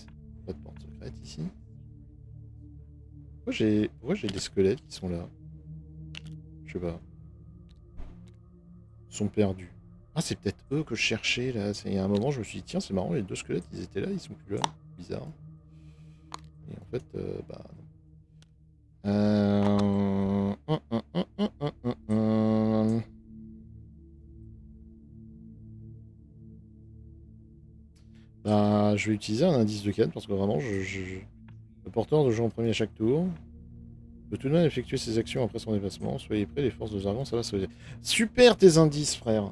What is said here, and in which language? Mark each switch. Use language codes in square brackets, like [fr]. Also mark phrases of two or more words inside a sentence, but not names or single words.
[fr] Pas de porte secrète ici. Pourquoi j'ai des squelettes qui sont là? Je sais pas. Ils sont perdus. Ah c'est peut-être eux que je cherchais là. Il y a un moment je me suis dit tiens c'est marrant les deux squelettes ils étaient là, ils sont plus là. Bizarre. Et en fait bah non. Euh... hum, hum, hum, hum, hum, hum, hum. Bah, je vais utiliser un indice de quête parce que vraiment, le porteur de jeu en premier à chaque tour peut tout de même effectuer ses actions après son déplacement. Soyez prêts, les forces de Zargon, ça va se faire. Super tes indices, frère.